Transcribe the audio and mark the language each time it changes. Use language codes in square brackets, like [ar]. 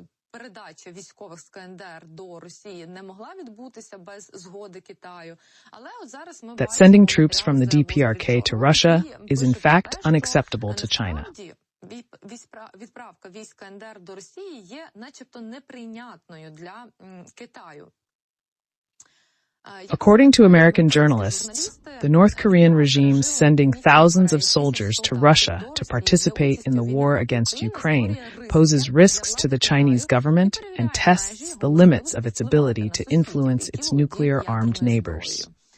[uk] передача військових з КНДР до Росії не могла відбутися без згоди Китаю. Але от зараз ми [en] that sending troops from the DPRK to Russia is in fact unacceptable to China. Відправка військ КНДР до Росії є начебто неприйнятною для Китаю. According to American journalists, the North Korean regime sending thousands of soldiers to Russia to participate in the war against Ukraine poses risks to the Chinese government and tests the limits of its ability to influence its nuclear-armed neighbors.